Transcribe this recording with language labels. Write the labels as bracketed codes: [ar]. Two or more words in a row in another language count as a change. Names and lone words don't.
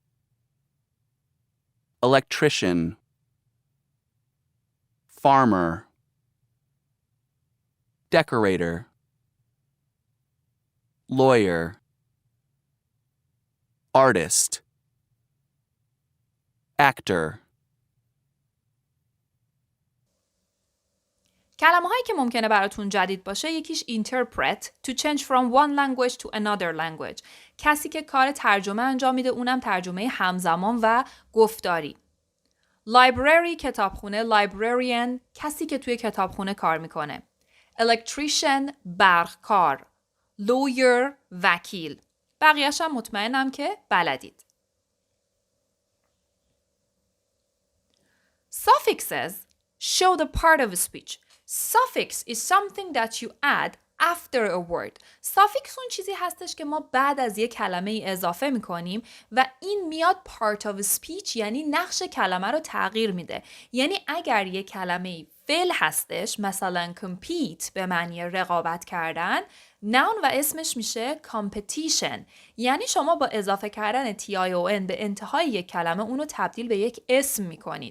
[en] Electrician. Farmer. Decorator. Lawyer. Artist. Actor. [fa] کلمه هایی که ممکنه براتون جدید باشه یکیش [en] interpret to change from one language to another language. [fa] کسی که کار ترجمه انجام میده اونم ترجمه همزمان و گفتاری. Library کتابخونه، librarian کسی که توی کتابخونه کار میکنه. Electrician برقکار. Lawyer وکیل. بقیه‌اش هم مطمئنم که بلدید. [en] Suffixes show the part of a speech. Suffix is something that you add after a word. [fa] Suffix اون چیزی هستش که ما بعد از یک کلمه ای اضافه میکنیم و این میاد [en] part of a speech [fa] یعنی نقش کلمه رو تغییر میده. یعنی اگر یک کلمه فعل هستش مثلا compete به معنی رقابت کردن noun و اسمش میشه competition. یعنی شما با اضافه کردن tion به انتهای یک کلمه اونو تبدیل به یک اسم میکنید.